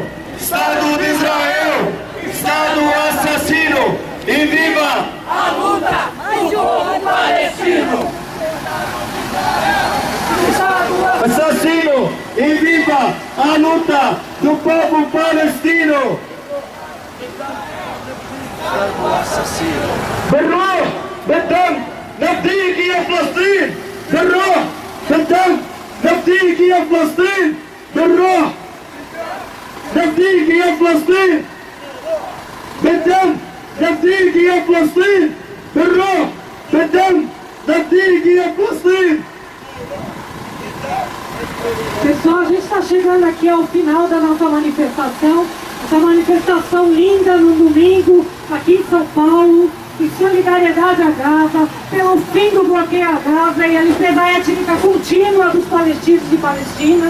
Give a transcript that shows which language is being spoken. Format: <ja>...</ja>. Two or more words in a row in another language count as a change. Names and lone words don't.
<pt>Estado de Israel, Estado assassino, e viva a luta do povo palestino! Assassino, e viva a luta do povo palestino!</pt> <ar>بالروح بالدم نفديك يا فلسطين بالروح بالدم نفديك يا فلسطين بالروح نفديك يا فلسطين بالدم نفديك يا فلسطين بالروح بالدم نفديك يا فلسطين.</ar> <pt>Pessoal, a gente está chegando aqui ao final da nossa manifestação. Essa manifestação linda no domingo, aqui em São Paulo, em solidariedade a Gaza, pelo fim do bloqueio a Gaza e a limpeza étnica contínua dos palestinos e palestinas.</pt>